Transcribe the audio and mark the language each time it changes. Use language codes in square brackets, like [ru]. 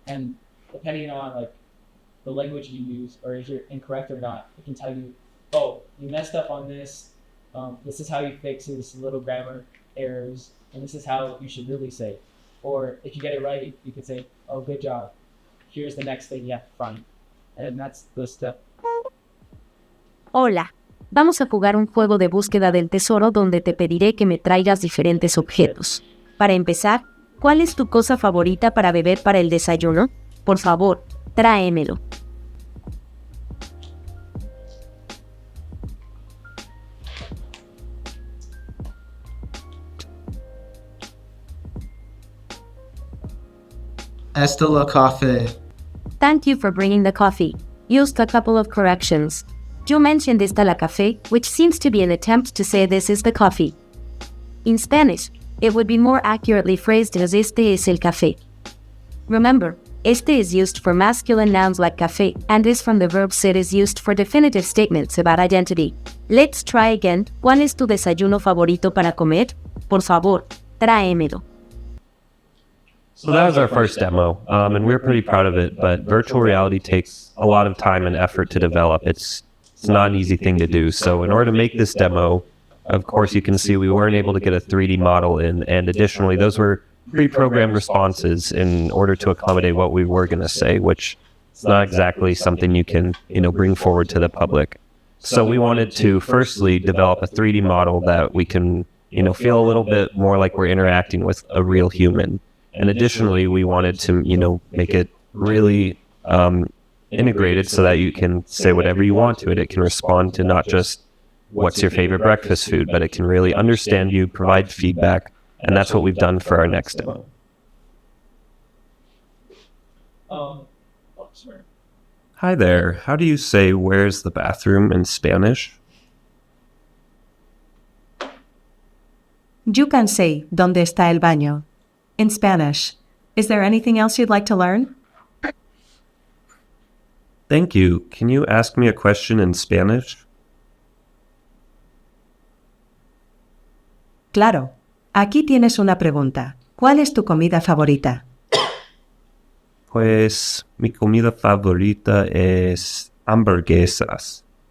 [en] And depending on like the language you use, or if you're incorrect or not, it can tell you, oh, you messed up on this. This is how you fix it. This is little grammar errors, and this is how you should really say it. Or if you get it right, you could say, oh, good job. Here's the next thing you have to find. And that's the step. [es] Hola. Vamos a jugar un juego de búsqueda del tesoro donde te pediré que me traigas diferentes objetos. Para empezar, ¿cuál es tu cosa favorita para beber para el desayuno? Por favor, tráemelo. Estela Coffee. [en] Thank you for bringing the coffee. Used a couple of corrections. You mentioned [es] esta la café, [en] which seems to be an attempt to say this is the coffee. In Spanish, it would be more accurately phrased as [es] este es el café. [en] Remember, este is used for masculine nouns like café and is from the verb ser is used for definitive statements about identity. Let's try again. [es] ¿Cuál es tu desayuno favorito para comer? Por favor, tráemelo. [en] So that was our first demo, and we're pretty proud of it, but virtual reality takes a lot of time and effort to develop. It's not an easy thing to do. So in order to make this demo, of course, you can see we weren't able to get a 3D model in, and additionally, those were pre-programmed responses in order to accommodate what we were going to say, which is not exactly something you can, bring forward to the public. So we wanted to firstly develop a 3D model that we can, feel a little bit more like we're interacting with a real human. And additionally, we wanted to, make it really integrated so that you can say whatever you want to it. It can respond to not just what's your favorite breakfast food, but it can really understand you, provide feedback, and that's what we've done for our next demo. Hi there. How do you say "where's the bathroom" in Spanish? You can say [es] "¿Dónde está el baño?" [en] in Spanish. Is there anything else you'd like to learn? Thank you. Can you ask me a question in Spanish? [es] Claro. Aquí tienes una pregunta. ¿Cuál es tu comida favorita? Pues mi comida favorita es hamburguesas.